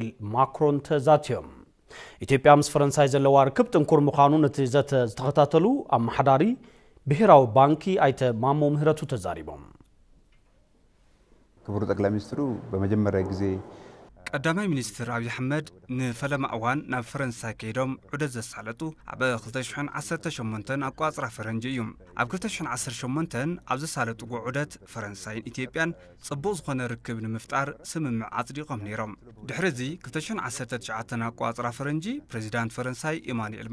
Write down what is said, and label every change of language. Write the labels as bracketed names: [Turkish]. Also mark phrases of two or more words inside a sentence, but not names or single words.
[Tigrinya] ماكرون تزاتيوم ኢትዮጵያ ምስ ፈረንሳይ ዘለዋ ርክብ ጥንኩር ምዃኑ ነቲ ዝተኸታተሉ ኣመሓዳሪ ብሔራዊ ባንኪ ኣይተ ማሞ ምህረቱ ተዛሪቦም [Amharic] ክቡር ጠቅላይ ሚኒስትሩ በመጀመሪያ ጊዜ [Tigrinya] ቀዳማይ ሚኒስትር አብይ አሕመድ ንፈለማ እዋን ናብ ፈረንሳይ ከይዶም ዑደት ዘሳለጡ ኣብ 2018 ኣቋፅራ ፈረንጂ እዩ ኣብ 2018 ኣብ ዘሳለጥዎ ዑደት ፈረንሳይን ኢትዮጵያን ጽቡቕ ዝኾነ ርክብ ንምፍጣር ስምምዕ ኣጽዲቖም ነይሮም ድሕሪዚ 2019 ኣቋፅራ ፈረንጂ ፕሬዚዳንት ፈረንሳይ ኢማኑኤል